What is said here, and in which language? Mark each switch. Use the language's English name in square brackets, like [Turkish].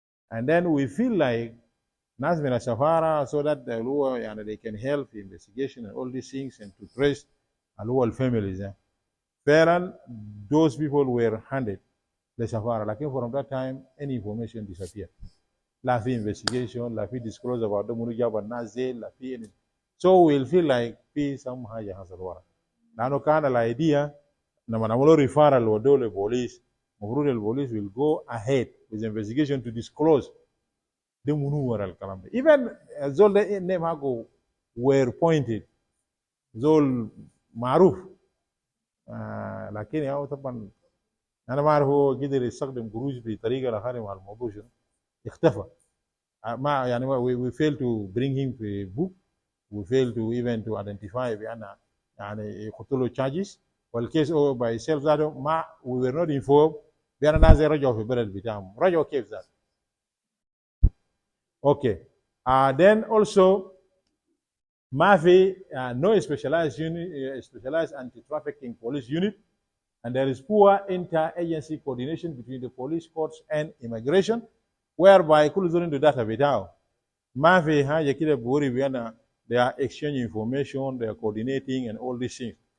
[English] And then we feel like [Arabic] ناس من السفارة [English] so that they can help the investigation and all these things and to trace the families. [Arabic] فعلا [English] those people were handed للسفارة. لكن from that time any information disappeared. [Arabic] لا في investigation لا في [English] disclose about the [Arabic] منو جاب الناس دي لا في anything. [English] So we'll feel like في some [Arabic] حاجة حصل ورا. لأنه كان الidea لما نعملوا referral ودوا للبوليس المفروض البوليس [English] will go ahead with the investigation to disclose [Arabic] ده منو ورا الكلام ده. Even زول ده name حقه [English] were pointed [Arabic] زول معروف لكن يا طبعا أنا ما أعرف هو قدر يستخدم قروش بطريقة لخارج مع الموضوع شنو اختفى. [English] ما we fail to bring him في book. We fail to even to identify بأن يحط له charges. [Arabic] والكيس by self ذاته ما [English] we were not informed [Arabic] بأن الناس رجعوا في البلد بتاعهم. رجعوا كيف ذاته؟ Okay. [English] Then also ما في no specialized anti-trafficking police unit, and there is poor inter-agency coordination between the police, courts, and immigration, whereby [Arabic] كل زول عنده data بتاعه. ما في حاجة كده بوري بأن [English] they are exchanging information, they are coordinating, and all these things.